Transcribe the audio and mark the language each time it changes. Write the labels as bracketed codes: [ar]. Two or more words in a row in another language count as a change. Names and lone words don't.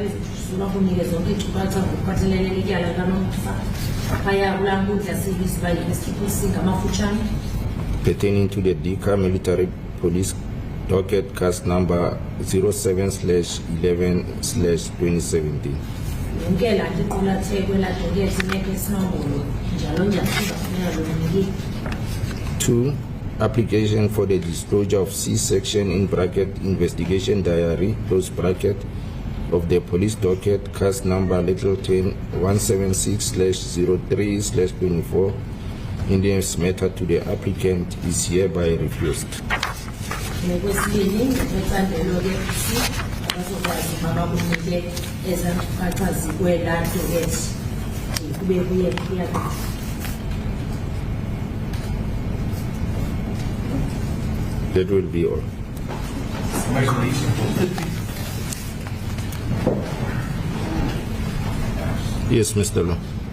[en] pertaining to the Dika Military Police docket cast number 07/11/2017. [xh] yonke laa nto iqulathe kwelaa dokethe imeko esinombolo njalo njalo kuzafuneka lomniki. [en] 2. Application for the disclosure of C-section in bracket investigation diary close bracket of the police docket case number little 10 176/03/24 in this matter to the applicant is hereby refused. [xh] Ngokwesibini ngecandelo le-PC abazokwazi mabakunike ezaa nkcukacha zikwelaa dokethe kube kuyaqhutywa. [en] That will be all. Yes, Mr. Law.